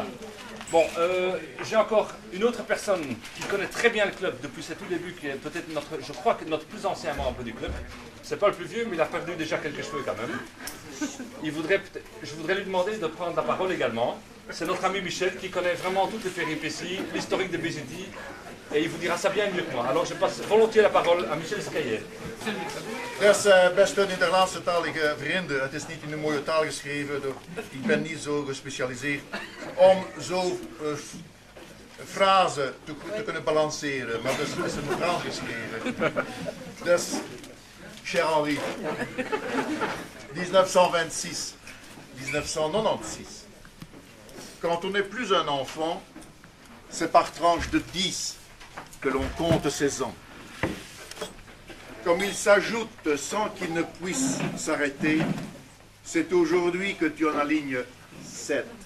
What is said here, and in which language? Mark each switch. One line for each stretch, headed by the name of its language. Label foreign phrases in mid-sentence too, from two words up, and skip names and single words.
French: Bon, j'ai encore une autre personne qui connaît très bien le club depuis ses tout débuts, qui est peut-être je crois que notre plus ancien membre du club. C'est pas le plus vieux, mais il a perdu déjà quelques cheveux quand même. Je voudrais lui demander de prendre la parole également. C'est notre ami Michel qui connaît vraiment toutes les péripéties, l'historique de BZT, et il vous dira ça bien mieux que moi. Alors je passe volontiers la parole à Michel Skeye.
Dutch: Dus beste Nederlandse-talige vrienden, het is niet in een mooie taal geschreven, ik ben niet zo gespecialiseerd om zo frasen te kunnen balanceren, maar dus het is in Frans geschreven. Dus,
French: cher Henri, 1926, 1996, quand on n'est plus un enfant, c'est par tranche de 10 que l'on compte ses ans. Comme il s'ajoute sans qu'il ne puisse s'arrêter, c'est aujourd'hui que tu en alignes 7.